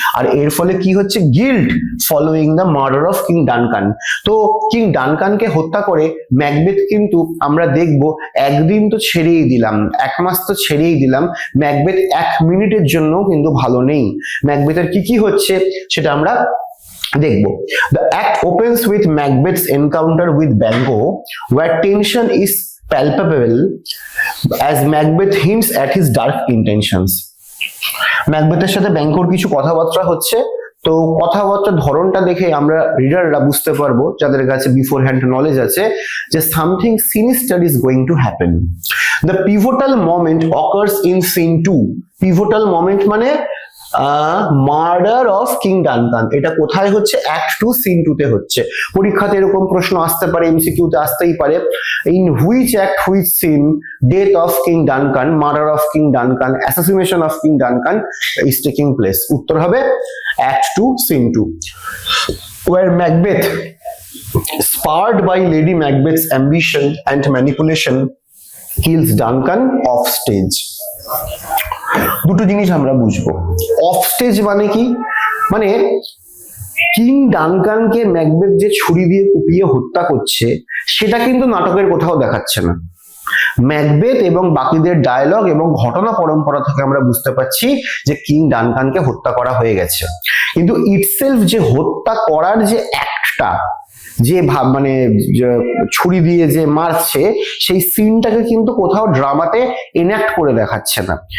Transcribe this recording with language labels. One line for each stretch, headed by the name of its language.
Bangla: আর এর ফলে কি হচ্ছে?
English: Guilt following the murder of king Duncan.
Bangla: তো কিং ডানকানকে হত্যা করে ম্যাকবেথ কিন্তু আমরা দেখব একদিন তো ছেড়েই দিলাম, 1 মাস তো ছেড়েই দিলাম, ম্যাকবেথ 1 মিনিটের জন্য কিন্তু ভালো নেই। ম্যাকবেথের কি কি হচ্ছে সেটা আমরা দেখব।
English: The act opens with Macbeth's encounter with Banquo, where tension is palpable as Macbeth hints at his dark intentions.
Bangla: ম্যাকবেথের সাথে ব্যাঙ্কোর কিছু কথাবার্তা হচ্ছে। তো কথাবার্তার ধরনটা দেখে আমরা রিডাররা বুঝতে পারবো, যাদের কাছে বিফোর হ্যান্ড নলেজ আছে, যে
English: Something sinister is going to happen. The pivotal moment occurs in scene 2। Pivotal moment মানে murder of king Duncan.
Bangla: এটা কোথায় হচ্ছে? অ্যাক্ট 2 সিন 2 তে হচ্ছে। পরীক্ষাতে এরকম প্রশ্ন আসতে পারে, এমসিকিউ তে আসতেই পারে।
English: In which act, which scene, death of king Duncan, murder of king Duncan, assassination of king Duncan is taking place?
Bangla: উত্তর হবে
English: Act 2 scene 2, where Macbeth, spurred by Lady Macbeth's ambition and manipulation, kills Duncan off stage.
Bangla: দুটো জিনিস আমরা বুঝবো। Of stage মানে কি? মানে king ডানকানকে Macbeth যে ছুরি দিয়ে কুপিয়ে হত্যা করছে সেটা কিন্তু নাটকের কোথাও দেখাচ্ছে না। ম্যাকবেথ এবং বাকিদের ডায়লগ এবং ঘটনা পরম্পরা থেকে আমরা বুঝতে পারছি যে কিং ডানকানকে হত্যা করা হয়ে গেছে, কিন্তু ইটসেলফ যে হত্যা করার যে অ্যাক্টটা, যে মানে ছুরি দিয়ে যে মারছে, সেই সিনটাকে কিন্তু কোথাও ড্রামাতে এনাক্ট করে দেখাচ্ছে না।